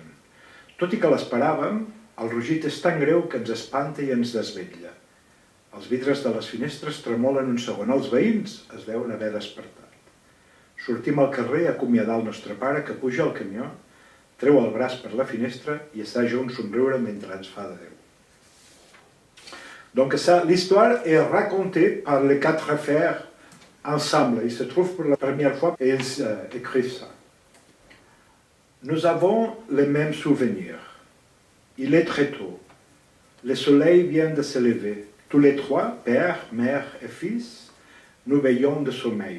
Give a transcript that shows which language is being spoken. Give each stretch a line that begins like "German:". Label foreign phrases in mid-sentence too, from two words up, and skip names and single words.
Catalan: Tot i que l'esperàvem, el rugit és tan greu que ens espanta i ens desvetlla. Els vidres de les finestres tremolen un segon. Els veïns es deuen haver despertat. Sortim al carrer a acomiadar el nostre pare, que puja al camió, treu el braç per la finestra i assaja un somriure mentre ens fa de Déu.
French: Donc l'histoire est racontée par les 4 frères ensemble. Il se trouve pour la première fois et ils écrivent ça. Nous avons les mêmes souvenirs. Il est très tôt. Le soleil vient de se lever. Tous les 3, père, mère et fils, nous veillons de sommeil.